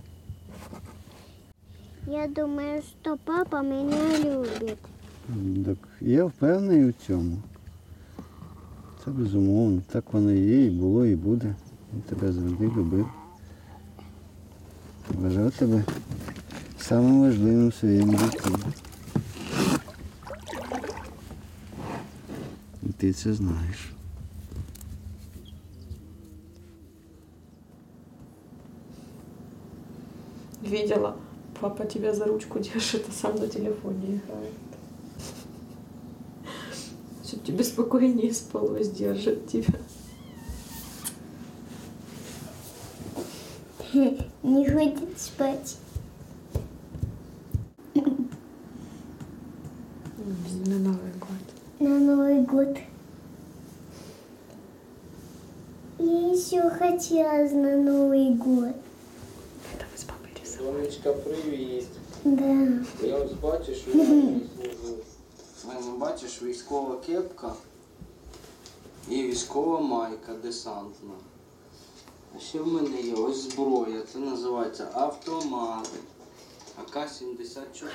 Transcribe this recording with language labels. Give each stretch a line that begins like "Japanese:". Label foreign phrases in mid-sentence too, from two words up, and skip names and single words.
Russian: Я думаю, что папа меня любит.
Ukrainian: Так, я впевнений у цьому. Це безумовно. Так воно і є, і було, і буде. Він тебе завжди любив. Вважав тебе самим важливим в своєму житті. І ти це знаєш.
Russian: Видела, папа тебя за ручку держит, а сам на телефоне играет. Чтоб тебе спокойнее спалось, держит тебя. Не хочет спать. На Новый год. На Новый год. Я еще хотела на Новый год. Это мы с папой рисовали.
Ukrainian: Сонечка, привіт.
Russian: Да.
Ukrainian: Я ось бачу, що я не служу. У мене, бачиш, військова кепка і військова майка десантна. А ще в мене є ось зброя. Це називається автомат.